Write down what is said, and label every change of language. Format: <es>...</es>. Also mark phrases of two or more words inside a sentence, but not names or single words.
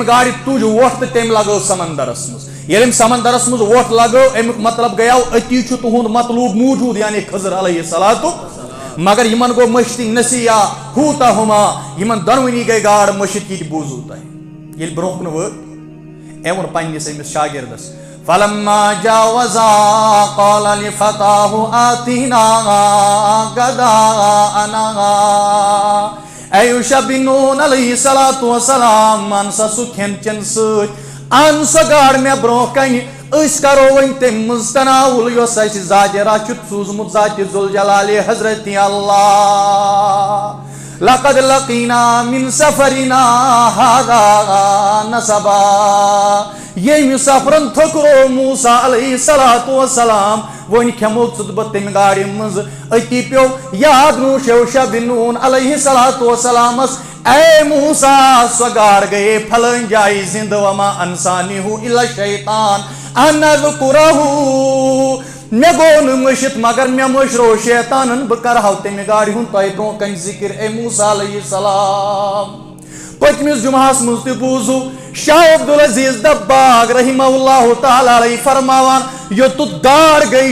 <ks>گاڈِ تُج وۄٹھ تہٕ تٔمۍ لگٲو سمندرس منٛز ییٚلہِ أمۍ سمندرس منٛز وۄٹھ لگٲو امیُک مطلب گٔیاو أتی چھُ تُہُنٛد مطلوب موٗجوٗد یعنی خضر</ks> <ar>علیہ الصلوۃ</ar> <ks>مگر یِمن گوٚو مٔشتٕے</ks> <ar>نسیہ حوتہما</ar> <ks>یِمن دۄنوٕنی گٔے گاڈ مٔشِتھ یہِ تہِ بوٗزوٗ تۄہہِ ییٚلہِ برونٛہہ کُن وٲتۍ أمۍ ووٚن پننِس أمِس شاگردس</ks> <ar>فلما جاوزا قال لفتاه آتنا</ar> <ks>غداءنا اے یوشع بن نون</ks> <ar>علیہ الصلوۃ والسلام</ar> <ks>ان سا سُہ کھٮ۪ن چٮ۪ن سۭتۍ ان سۄ گاڈ مےٚ برونٛہہ کنہِ أسۍ کرو وۄنۍ تمہِ منٛز تناوُل یۄس اسہِ ذاتِ راہ چھُ سوٗزمُت ذاتِ ذوالجلالِ حضرتِ اللہ</ks> <ar>لقد لقینا من سفرنا هذا نصبا</ar> <ks>ییٚمہِ سفرن تھوٚکرو موسیٰ</ks> <ar>علیہ الصلوۃ والسلام</ar> <ks>وۄنۍ کھٮ۪مو بہٕ تمہِ گاڑِ منٛز أتی پیٚو یاد یوشع بن نون</ks> <ar>علیہ الصلوۃ والسلامس</ar> <ks>اے موسیٰ سۄ گاڈ گٔیے پھلٲنۍ جایہِ زندٕ</ks> <ar>وما انسانہ الا الشیطان ان اذکرہ</ar> <ks>مےٚ گوٚو نہٕ مٔشِتھ مگر مےٚ مٔشرو شیطانن بہٕ کرہاو تمہِ گاڑِ ہُنٛد تۄہہِ برونٛہہ کنہِ ذِکر اے موسیٰ</ks> <ar>علیہ السلام</ar> <ks>پٔتمِس جمعہس منٛز تہِ بوٗزوٗ شاہ عبدالعزیز دباغ</ks> <ar>رحمہ اللہ تعالیٰ علیہ</ar> <ks>فرماوان یوٚتُتھ گاڈ گٔے</ks>